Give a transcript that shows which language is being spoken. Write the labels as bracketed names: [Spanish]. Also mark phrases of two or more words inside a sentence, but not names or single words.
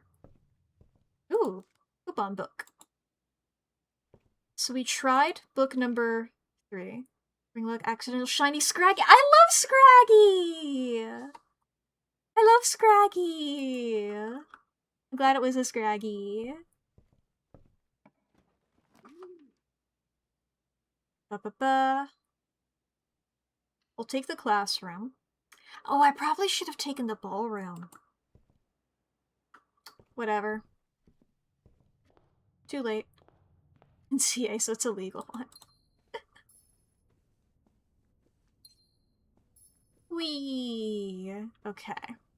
[English] Ooh, coupon book. So we tried book number 3. Bring luck, accidental, shiny, Scraggy. I love Scraggy! I love Scraggy! I'm glad it was a Scraggy. Ba-ba-ba. We'll take the classroom. Oh, I probably should have taken the ballroom. Whatever. Too late. In CA, so it's a legal one. Whee! Okay.